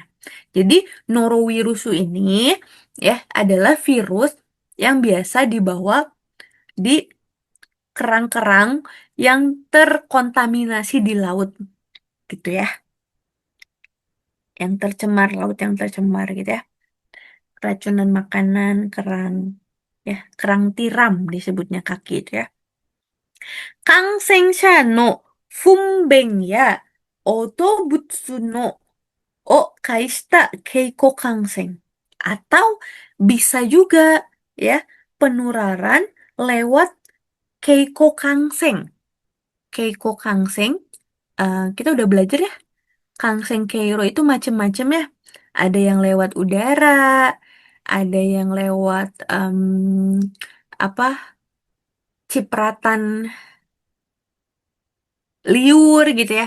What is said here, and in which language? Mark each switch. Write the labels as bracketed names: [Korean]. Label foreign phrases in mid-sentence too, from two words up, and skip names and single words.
[Indonesian] Jadi, norowirusu ini ya adalah virus yang biasa dibawa di kerang-kerang yang terkontaminasi di laut, gitu ya, yang tercemar, laut yang tercemar gitu ya. Keracunan makanan kerang, ya, kerang tiram disebutnya kaki itu ya. [Japanese] 感染者 の 糞便 や 汚物 の を 介した 経口 感染. [Indonesian] Atau bisa juga ya penularan lewat [Japanese] 経口 感染. 経口 感染, [Indonesian] kita udah belajar ya. [Japanese] 感染 経路 [Indonesian] itu macam-macam ya. Ada yang lewat udara, ada yang lewat apa cipratan liur gitu ya.